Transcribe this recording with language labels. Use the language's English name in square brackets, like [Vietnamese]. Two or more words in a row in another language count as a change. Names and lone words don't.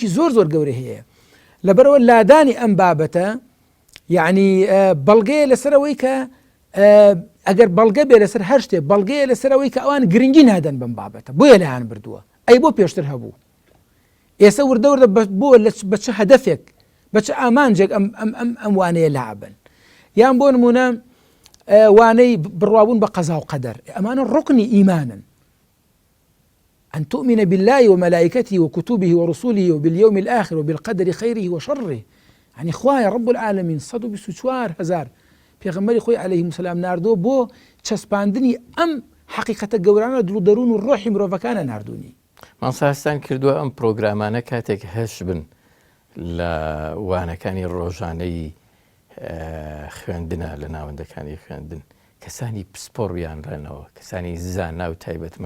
[Central Kurdish] زۆر گەورە هەیە لەبەرەوە لادانی ئەم بابەتە یعنی بەڵگەیە لەسەرەوەی کە ئەگەر بەڵگە بێ لەسەر هەر شتێ بەڵگەیە لەسەرەوەی کە ئەوان گرنگی نادەن بەم بابەتە بۆیە لایان بردووە ئەی بۆ پێشتر هەبوو ئێستا وردە بۆ بە چه هەدەفێک بە چه ئامانجێک ئەم وانەیە لعبن یان بۆ نمونە وانەی بڕوابوون بە قەزا و قەدەر ئەمانە ڕوکنی ئیمانن [Arabic] أن تؤمن بالله وملائكته وكتبه ورسله وباليوم الآخر وبالقدر خيره وشره [Central Kurdish] يعني خوايا رب العالمين 124,000 پێغەمبەری خۆی [Arabic] عەلەیهی السلام [Central Kurdish] ناردۆ بۆ چەسپاندنی ئەم حەقیقەتە گەورانە دڵ و دەروون و ڕۆحی مرۆڤەکانە ناردوونی مامۆستاستان کردووە ئەم پرۆگرامانە کاتێک هەش بن لە وانەکانی ڕۆژانەی خوێندنە لە ناوەندەکانی خوێندن کەسانی پسپۆڕیان ڕێنەوە کەسانی زانا و تایبەتمەند